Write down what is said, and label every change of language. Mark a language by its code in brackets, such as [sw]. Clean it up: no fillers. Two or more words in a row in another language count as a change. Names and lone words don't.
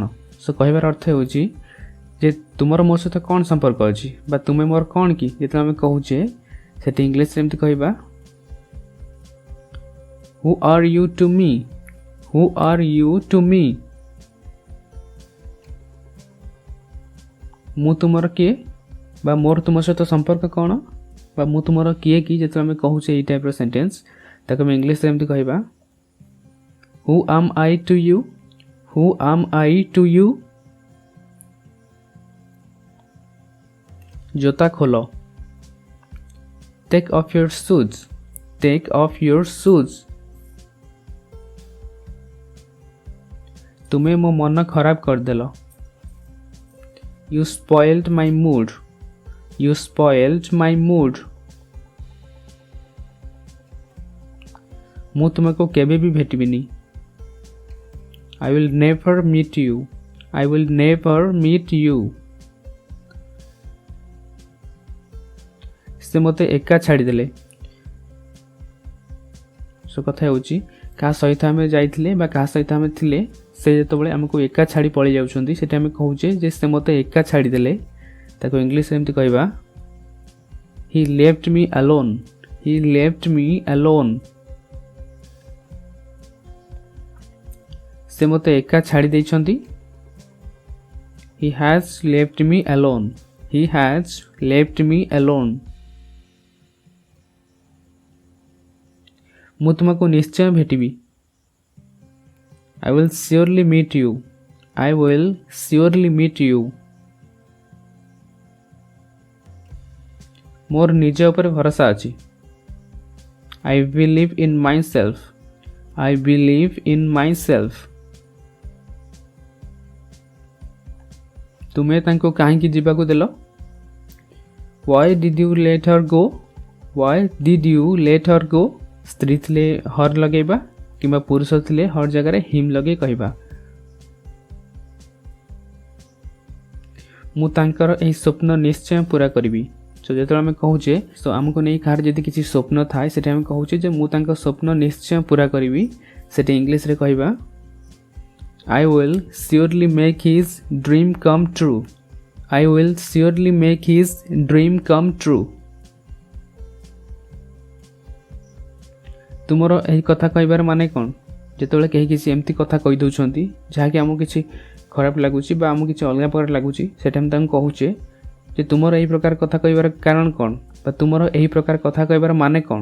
[or] ସୋ କହିବାର ଅର୍ଥ ହେଉଛି ଯେ ତୁମର ମୋ ସହିତ କ'ଣ ସମ୍ପର୍କ ଅଛି ବା ତୁମେ ମୋର କ'ଣ କି? ଯେତେବେଳେ ଆମେ କହୁଛେ ସେଠି ଇଂଲିଶରେ ଏମିତି କହିବା [en] Who are you to me? Who are you to me? [or] ମୁଁ ତୁମର କିଏ ବା ମୋର ତୁମ ସହିତ ସମ୍ପର୍କ କ'ଣ ବା ମୁଁ ତୁମର କିଏ କି? ଯେତେବେଳେ ଆମେ କହୁଛେ ଏଇ [en] type sentence [or] ତାକୁ ଆମେ ଇଂଲିଶରେ ଏମିତି କହିବା [en] Who am I to you? Who am I to you? [or] ଜୋତା ଖୋଲ। [en] Take off your shoes. Take off your shoes. [or] ତୁମେ ମୋ ମନ ଖରାପ କରିଦେଲ। [en] You spoiled my mood. You spoiled my mood. [or] ମୁଁ ତୁମକୁ କେବେ ବି ଭେଟିବିନି। [en] I will never meet you. I will never meet you. [or] ସେ ମୋତେ ଏକା ଛାଡ଼ିଦେଲେ। ସୋ କଥା ହେଉଛି କାହା ସହିତ ଆମେ ଯାଇଥିଲେ ବା କାହା ସହିତ ଆମେ ଥିଲେ ସେ ଯେତେବେଳେ ଆମକୁ ଏକା ଛାଡ଼ି ପଳେଇ ଯାଉଛନ୍ତି ସେଠି ଆମେ କହୁଛେ ଯେ ସେ ମୋତେ ଏକା ଛାଡ଼ିଦେଲେ। ତାକୁ ଇଂଲିଶରେ ଏମିତି କହିବା [en] He left me alone. He left me alone. [or] ସେ ମୋତେ ଏକା ଛାଡ଼ି ଦେଇଛନ୍ତି। [en] He has left me alone. He has left me alone. [or] ମୁଁ ତୁମକୁ ନିଶ୍ଚୟ ଭେଟିବି। [en] I will surely meet you. I will surely meet you. [or] ମୋର ନିଜ ଉପରେ ଭରସା ଅଛି। [en] I believe in myself. I believe in myself. [or] ତୁମେ ତାଙ୍କୁ କାହିଁକି ଯିବାକୁ ଦେଲ? [en] Why did you let her go? Why did you let her go? [or] ସ୍ତ୍ରୀ ଥିଲେ ହର୍ ଲଗେଇବା କିମ୍ବା ପୁରୁଷ ଥିଲେ ହର୍ ଜାଗାରେ ହିମ୍ ଲଗେଇ କହିବା ମୁଁ ତାଙ୍କର ଏହି ସ୍ୱପ୍ନ ନିଶ୍ଚୟ ପୁରା କରିବି। ସୋ ଯେତେବେଳେ ଆମେ କହୁଛେ ସୋ ଆମକୁ ନେଇ କାହାର ଯଦି କିଛି ସ୍ୱପ୍ନ ଥାଏ ସେଠି ଆମେ କହୁଛେ ଯେ ମୁଁ ତାଙ୍କ ସ୍ୱପ୍ନ ନିଶ୍ଚୟ ପୁରା କରିବି। ସେଠି ଇଂଲିଶରେ କହିବା [en] I will surely make his dream come true. I will surely make his dream come true. [or] ତୁମର ଏହି କଥା କହିବାର ମାନେ କ'ଣ? ଯେତେବେଳେ କେହି କିଛି ଏମିତି କଥା କହିଦେଉଛନ୍ତି ଯାହାକି ଆମକୁ କିଛି ଖରାପ ଲାଗୁଛି ବା ଆମକୁ କିଛି ଅଲଗା ପ୍ରକାର ଲାଗୁଛି ସେଠି ଆମେ ତାଙ୍କୁ କହୁଛେ ଯେ ତୁମର ଏହି ପ୍ରକାର କଥା କହିବାର କାରଣ କ'ଣ ବା ତୁମର ଏହି ପ୍ରକାର କଥା କହିବାର ମାନେ କ'ଣ?